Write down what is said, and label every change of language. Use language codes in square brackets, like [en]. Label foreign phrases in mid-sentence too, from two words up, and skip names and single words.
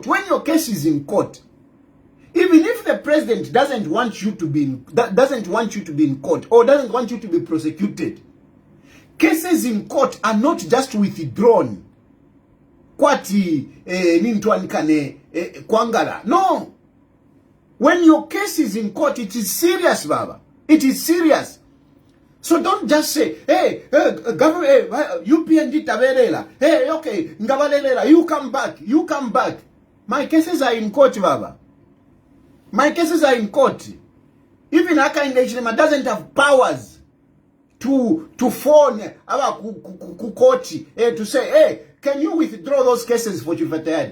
[en] When your case is in court, even if the president doesn't want you to be in court or doesn't want you to be prosecuted, cases in court are not just withdrawn. No. When your case is in court, it is serious, Baba. It is serious. So don't just say, hey, government, [bem] UPND tabelela. [en] Hey, okay, ngabalela, you come back. My cases are in court, Baba. My cases are in court. Even Haka Engagement doesn't have powers to phone our court to say, hey, can you withdraw those cases for Chilufya Tayali?